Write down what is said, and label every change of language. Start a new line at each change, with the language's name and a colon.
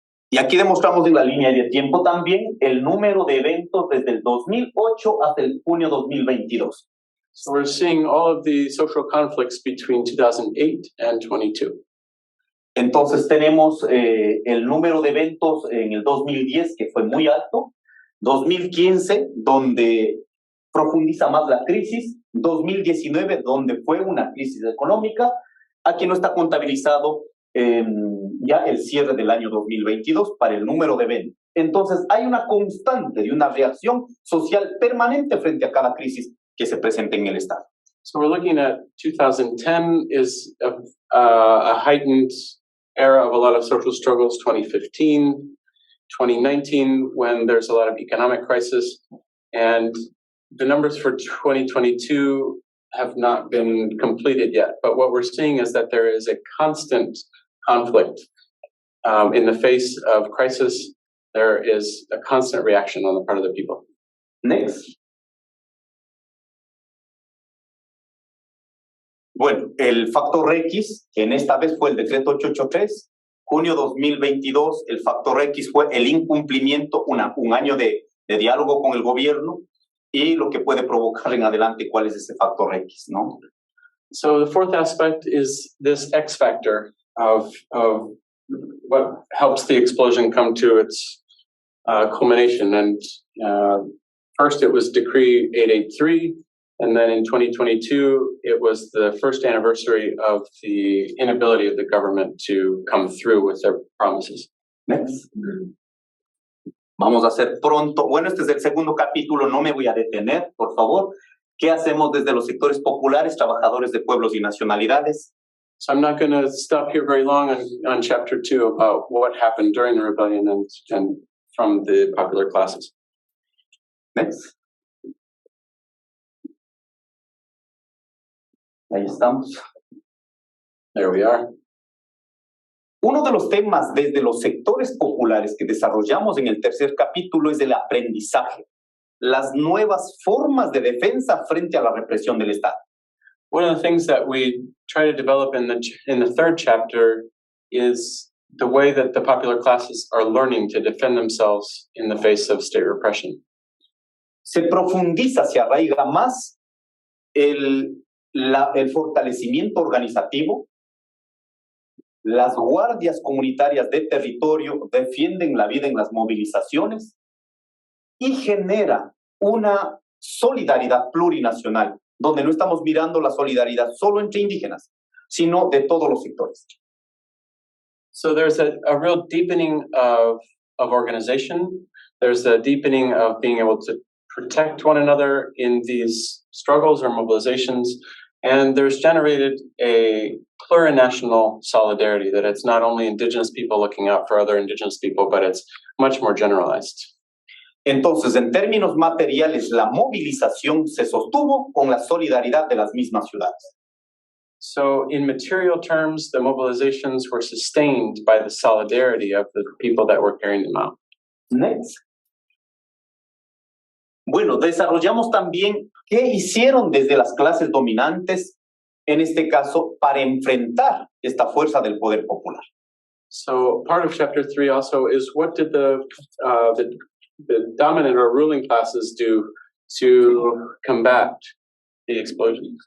Spanish: Y aquí demostramos en la línea de tiempo también el número de eventos desde el 2008 hasta el junio 2022.
English: So we're seeing all of the social conflicts between 2008 and 22.
Spanish: Entonces tenemos el número de eventos en el 2010 que fue muy alto, 2015 donde profundiza más la crisis, 2019 donde fue una crisis económica, aquí no está contabilizado ya el cierre del año 2022 para el número de eventos. Entonces hay una constante y una reacción social permanente frente a cada crisis que se presenta en el Estado.
English: So we're looking at 2010 is a heightened era of a lot of social struggles, 2015, 2019 when there's a lot of economic crisis, and the numbers for 2022 have not been completed yet. But what we're seeing is that there is a constant conflict in the face of crisis. There is a constant reaction on the part of the people. Next.
Spanish: Bueno, el factor X, en esta vez fue el decreto 883, junio 2022, el factor X fue el incumplimiento, un año de diálogo con el gobierno y lo que puede provocar en adelante cuál es ese factor X, ¿no?
English: So the fourth aspect is this X factor of what helps the explosion come to its culmination. And first it was Decree 883, and then in 2022, it was the first anniversary of the inability of the government to come through with their promises. Next.
Spanish: Vamos a hacer pronto. Bueno, este es el segundo capítulo, no me voy a detener, por favor. ¿Qué hacemos desde los sectores populares, trabajadores de pueblos y nacionalidades?
English: So I'm not going to stop here very long on chapter 2 about what happened during the rebellion and from the popular classes. Next.
Spanish: Ahí estamos.
English: There we are.
Spanish: Uno de los temas desde los sectores populares que desarrollamos en el tercer capítulo es el aprendizaje, las nuevas formas de defensa frente a la represión del Estado.
English: One of the things that we try to develop in the third chapter is the way that the popular classes are learning to defend themselves in the face of state repression.
Spanish: Se profundiza, se arraiga más el fortalecimiento organizativo. Las guardias comunitarias de territorio defienden la vida en las movilizaciones y genera una solidaridad plurinacional, donde no estamos mirando la solidaridad solo entre indígenas, sino de todos los sectores.
English: So there's a real deepening of organization. There's a deepening of being able to protect one another in these struggles or mobilizations. And there's generated a plurinational solidarity, that it's not only indigenous people looking out for other indigenous people, but it's much more generalized.
Spanish: Entonces, en términos materiales, la movilización se sostuvo con la solidaridad de las mismas ciudades.
English: So in material terms, the mobilizations were sustained by the solidarity of the people that were carrying them out. Next.
Spanish: Bueno, desarrollamos también qué hicieron desde las clases dominantes, en este caso, para enfrentar esta fuerza del poder popular.
English: So part of chapter 3 also is what did the dominant or ruling classes do to combat the explosion?